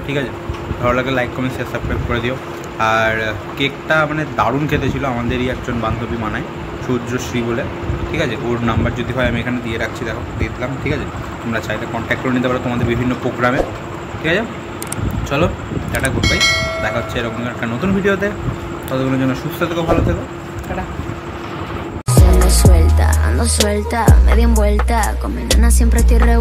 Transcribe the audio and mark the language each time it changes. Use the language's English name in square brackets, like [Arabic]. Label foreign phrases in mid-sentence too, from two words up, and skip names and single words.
[Bangla] ঠিক আছে, ভালো লাগলে [English] like comment share subscribe [Bangla] করে দিও। আর কেকটা মানে দারুণ খেতে ছিল, আমাদেরই একজন বান্ধবী বানায়, সূর্যশ্রী বলে। ঠিক আছে, ওর নাম্বার যদি হয় আমি এখানে দিয়ে রাখছি, দেখো দিয়ে দিলাম। ঠিক আছে, তোমরা চাইলে কন্ট্যাক্ট করে নিতে পারো তোমাদের বিভিন্ন প্রোগ্রামে। ঠিক আছে, চলো টাটা, [English] good bye, [Bangla] দেখা হচ্ছে এরকম একটা নতুন ভিডিওতে। ততক্ষণের জন্য সুস্থ থেকো, ভালো থেকো, টাটা। [Spanish] Ando suelta, media envuelta, con mi nena siempre estoy